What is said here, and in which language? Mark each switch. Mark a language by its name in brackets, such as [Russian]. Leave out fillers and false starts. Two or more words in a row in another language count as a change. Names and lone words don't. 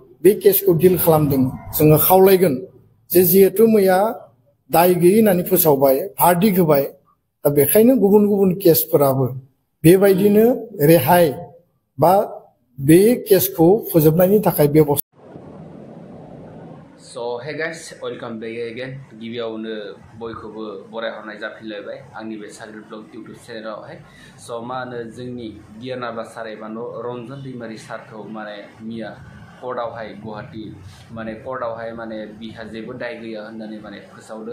[Bodo] बे केसखौ डिल खालामदों जोङो खावलायगोन जे जिहेतु मैया दाय गैयै होननानै फोसावबाय भार्डिक्ट होबाय दा बेखायनो गुबुन गुबुन केसफोराबो बेबायदिनो रेहाय बा बे केसखौ फोजोबनायनि थाखाय बेबस्था [English] So hey guys, welcome back again. [Bodo] गिबियावनो बयखौबो बरायहरनाय जाफिनलायबाय आंनि बे साग्रिद ब्लग इउट्युब चेनेलावहाय। स' मा होनो जोंनि गियानाबा सार एबा रन्जन दैमारि सारखौ माने मिया कर्टआवहाय गुवाहाटी माने कर्टआवहाय माने बिहा जेबो दाय गैया होननानै माने फोसावदों।